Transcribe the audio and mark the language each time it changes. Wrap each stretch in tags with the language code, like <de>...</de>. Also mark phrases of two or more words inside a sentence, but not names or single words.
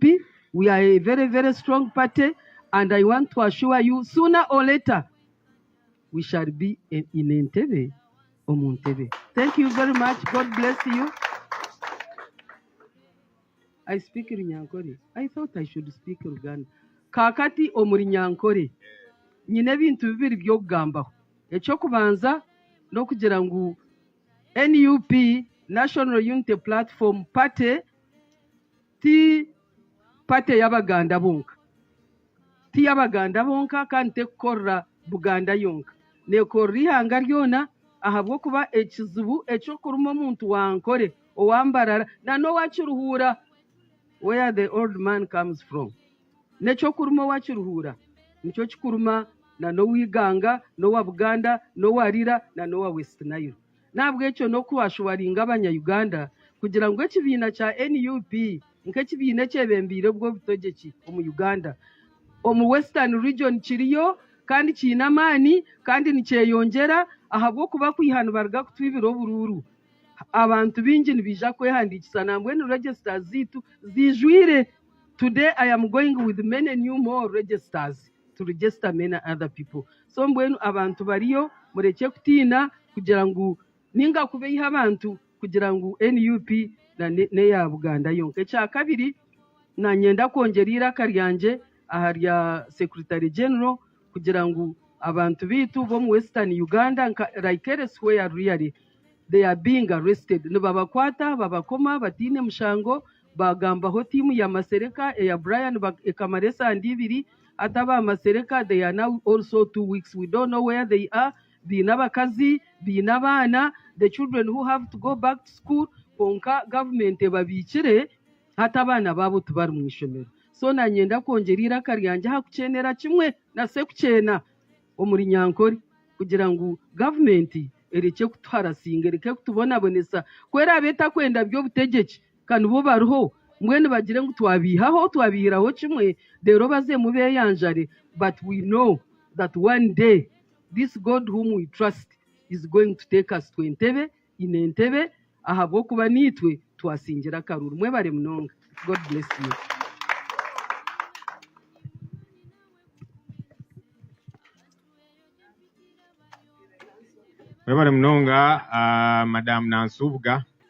<en>We are a very, very strong party, and I want to assure you, sooner or later, we shall be in Entebbe or Muntebbe. Thank you very much. God bless you. I speak Runyankore. I thought I should speak Luganda.</en> <nyn>Kakati omuri Nyankore. Nyine bintu bibiri by'okugambaho. Ekyokubanza n'okugira ngu NUP, National Unity Platform Party, ti party y'Abaganda bonka. Ti y'Abaganda bonka kandi tekukorra Buganda yonka. Nekorra ihanga lyona ahabw'okuba ekizibu ekyokuruma omuntu wankore owambarara na n'owakiruhuura</nyn> <en>where the old man comes from.</en> <nyn>Nekyokuruma owakiruhuura nikyo kikuruma na n'owiganga, n'owa Buganda, n'owa Rira na n'owa West Nile. nabwo ekyo n'okuhashwaringa abanya-Uganda kugira ngu ekibiina kya NUP nk'ekibiina ekyebembiire bw'obutegyeki omu Uganda omu Western Region kiriyo kandi kiine amaani kandi nikyeyongyera ahabw'okuba kwiha nibaruga kutwibira obururu abantu bingi nibija kwehandikisa nambwe ni registers ziitu zijwire.</nyn> <en>Today I am going with many new more registers to register many other people.</en> <nyn>So mbwenu abantu bariyo mureke kutiina kugira ngu ninga kubeiha abantu kugira ngu NUP neya Buganda yonka. Ekyakabiri nanyenda kwongera iraka ryanje aha rya Secretary General kugira ngu abantu bitu bomu</nyn> <en>Western Uganda like elsewhere really they are being arrested.</en> <nyn>Nibabakwata babakoma batine mushango bagambaho timu ya Masereka ya Brian ekamaresa andibiri ataba Masereka.</nyn> <en>They are now also 2 weeks. We don't know where they are.</en> <nyn>Bina bakazi bina bana,</nyn> <en>the children who have to go back to school</en> <nyn>konka government babikire hata bana babo tubari mu ishomero. So nanyenda kwongera iraka ryanje hakucenera kimwe na sekucena omuri Nyankore kugira ngu government ereke kutwarasinga ereke kutubonabonesa kwera abeta kwenda by'obutegeki kandi bo bariho mwene bagire ngu twabihiraho kimwe rero baze mubeyanjare.</nyn> <en>But we know that one day this God whom we trust is going to take us to Entebbe, in Entebbe</en> <nyn>ahabw'okuba nitwe twasingira karuru. Mwebare munonga.</nyn> <en>God bless you.</en> <nyn>Mwebale munonga Madam Nansubuga.</nyn>